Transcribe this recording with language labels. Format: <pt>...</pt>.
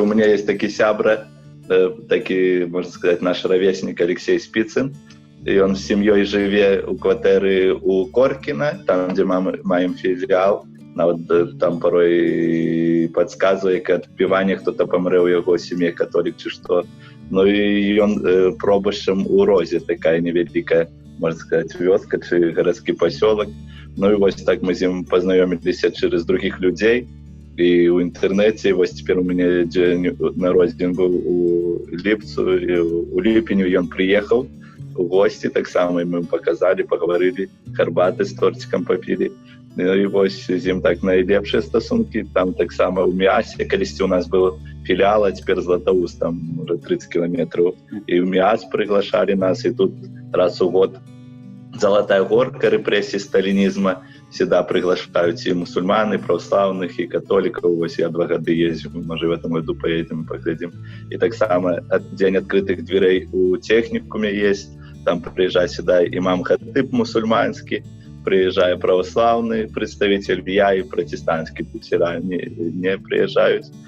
<ru>У меня есть такі сябра, такі, можно сказать, наш ровесник Алексей Спицын, и он с семьей живе у кватэры у Коркіна, там, где маем филиал,</ru> <be>нават там порой подсказывае, як адпіванне хто-то памрэ ў яго сям'і, католік ці што. Ну і ён пробашчам у Розе, такая невялікая, можна сказаць, вёска ці гарадскі пасёлак. Ну і вось так мы з ім пазнаёміліся через другіх людзей. І ў інтэрнэце, вось цяпер у мяне дзень народзін быў у ліпцу, і у ліпеню ён прыехаў у госці, таксама мы паказалі, пагаварылі, гарбаты з торцікам папілі. І вось з ім так найлепшыя стасункі. Там таксама ў Міасе, калісьці у нас быў філіал, а цяпер Златоуст, там уже 30 кілометраў. І ў Міас прыглашалі нас, і тут раз у год Золотая горка рэпрэсій сталінізма.</be> <ru>Всегда приглашают и мусульман, и православных, и католиков. Вот я 2 года ездил, может, в этом году поедем, поглядим. И так само день открытых дверей у техникуме есть. Там приезжает сюда имам Хатыб мусульманский, приезжает православный представитель, я и протестантский путера не приезжают.</ru>